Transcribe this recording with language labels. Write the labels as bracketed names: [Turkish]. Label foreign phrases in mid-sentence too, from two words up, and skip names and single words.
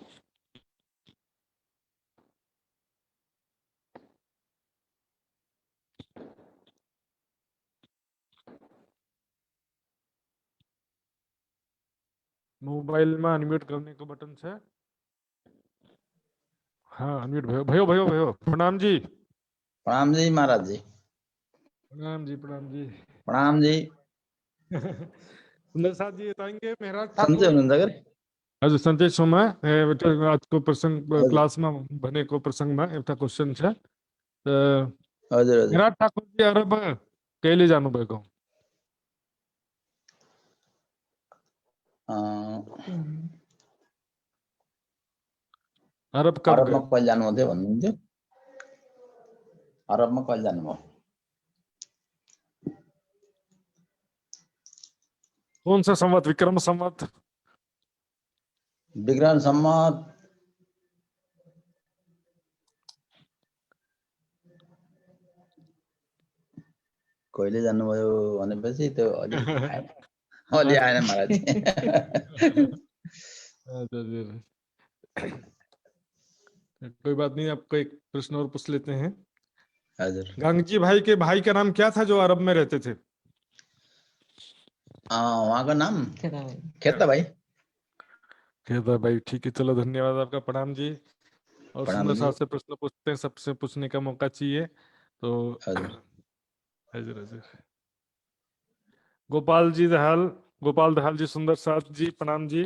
[Hindi] मोबाइल में अनम्यूट करने को बटन है। [Nepali] हाँ अनम्यूट भयो भयो भयो भयो। प्रणाम जी। प्रणाम जी महाराज जी। प्रणाम जी, प्रणाम जी। प्रणाम जी। [Hindi] सुंदर साथ जी बताएंगे मेहराज [Nepali] सन्चै ठाकुर। हुनुहुन्छ के? हजुर सन्चै छु म। आजको प्रसंग क्लासमा भनेको प्रसंगमा एउटा क्वेसन छ। हजुर हजुर। मेहराज ठाकुर जी अरब कहिले जानुभएको? [Hindi] अरब कब [Nepali] अरबमा [Hindi] गए? [Nepali] कहिले जानुहुन्थ्यो भन्नुहुन्थ्यो? अरबमा कहिले जानुभयो? [Hindi] कौन सा संवत? विक्रम संवत? [Nepali] विक्रम सम्मत कहिले जानुभयो भनेपछि त्यो अलि आएन, अलि आएन महाराज जी। [Hindi] कोई बात नहीं, आपको एक प्रश्न और पूछ लेते हैं। [Nepali] हजुर। [Hindi] गांगजी भाई के भाई का नाम क्या था जो अरब में रहते थे? [Nepali] उहाँको नाम खेता भाइ। [Hindi] खेता भाई, ठीक है, चलो धन्यवाद आपका, प्रणाम जी। और प्रणाम सुंदर जी। साथ से प्रश्न पूछते हैं, सबसे पूछने का मौका चाहिए तो। [Nepali] हजुर। हजुर हजुर। गोपाल जी दहाल, गोपाल दहाल जी, सुंदर साथ जी प्रणाम जी।